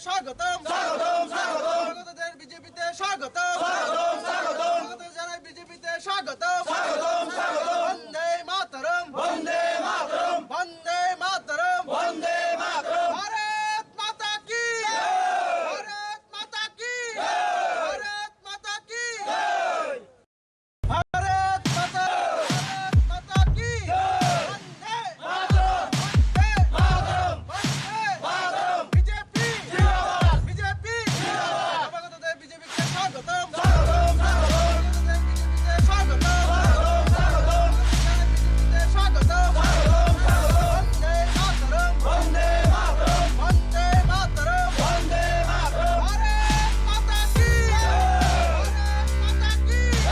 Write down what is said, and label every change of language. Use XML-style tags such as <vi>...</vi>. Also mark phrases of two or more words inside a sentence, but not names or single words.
<bn>স্বাগতম স্বাগতম স্বাগতম স্বাগতদের বিজেপিতে স্বাগতম স্বাগতম স্বাগতম স্বাগত জানাই বিজেপিতে স্বাগতম স্বাগতম স্বাগতম</bn> <sa>বন্দে মাতরম বন্দে মাতরম</sa> <bn>বন্দে মাতরম বন্দে মাতরম</bn> <hi>भारत माता की भारत माता की भारत माता की भारत माता की</hi> <sa>বন্দে মাতরম বন্দে মাতরম বন্দে মাতরম বিজেপি</sa> <bn>জিন্দাবাদ বিজেপি জিন্দাবাদ নবাগতদের বিজেপিকে স্বাগতম স্বাগতম স্বাগতম বিজেপিতে স্বাগতম স্বাগতম স্বাগতম বিজেপিতে স্বাগতম স্বাগতম স্বাগতম</bn> <sa>বন্দে মাতরম বন্দে মাতরম</sa> <bn>বন্দে মাতরম বন্দে মাতরম</bn> <hi>भारत माता की भारत माता की</hi>